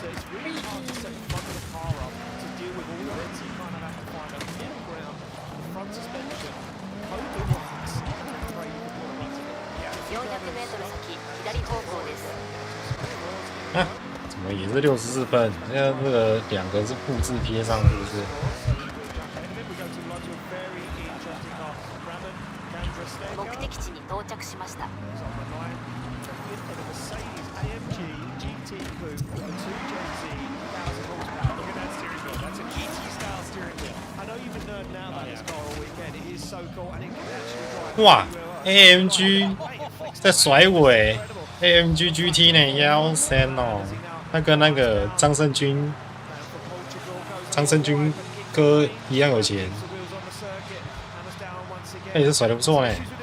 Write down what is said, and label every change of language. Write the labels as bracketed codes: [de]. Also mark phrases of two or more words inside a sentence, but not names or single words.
[en] really hard to set the front of the car up to deal with all of it. So you kind of have to find a middle ground. The front suspension, coat the rocks, and pray you can put a run together. [ja] 400 メートル先、左方向です。 [zh] 啊，怎么也是64分？那这个两个是复制贴上，是不是？ [ja] 目的地に到着しました。 [zh] 哇 ，AMG 在甩尾 ，AMG GT 呢，腰身哦，那跟那个张胜军哥一样有钱，那也是甩得不错呢。